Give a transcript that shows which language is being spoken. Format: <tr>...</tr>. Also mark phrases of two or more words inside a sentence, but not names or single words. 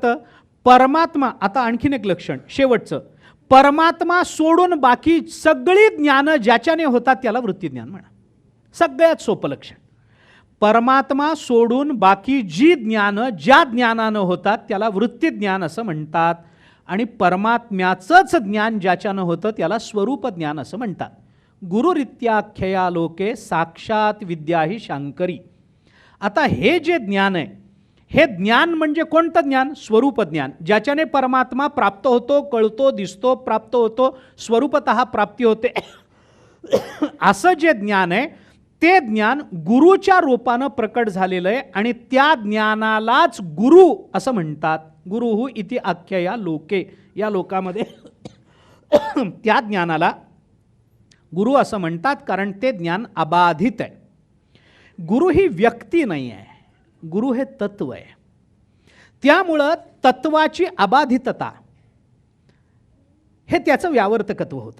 <mr>परमात्मा, आता आणखीन एक लक्षण शेवटचं, परमात्मा सोडून बाकी सगळी ज्ञान ज्याच्याने होतात त्याला वृत्तिज्ञान म्हणा. सगळ्यात सोपं लक्षण. परमात्मा सोडून बाकी जी ज्ञान ज्या ज्ञानानं होतात त्याला वृत्तिज्ञान असं म्हणतात. आणि परमात्म्याचंच ज्ञान ज्याच्यानं होतं त्याला स्वरूप ज्ञान असं म्हणतात.</mr> <sa>गुरुरित्याख्यया लोके साक्षात विद्या ही शांकरी.</sa> <mr>आता हे जे ज्ञान आहे, हे ज्ञान म्हणजे कोणतं ज्ञान? स्वरूप ज्ञान, ज्याच्याने परमात्मा प्राप्त होतो, कळतो, दिसतो, प्राप्त होतो, स्वरूपतः प्राप्ती होते. असं जे ज्ञान आहे ते ज्ञान गुरुच्या रूपानं प्रकट झालेलं आहे आणि त्या ज्ञानालाच गुरु असं म्हणतात.</mr> <sa>गुरुहु इति आख्यया लोके.</sa> <mr>या लोकामध्ये त्या ज्ञानाला गुरु असं म्हणतात कारण ते ज्ञान अबाधित आहे. गुरु ही व्यक्ती नाही आहे, गुरु हे तत्व आहे. त्यामुळं तत्वाची अबाधितता हे त्याचं व्यावर्तकत्व होतं.</mr>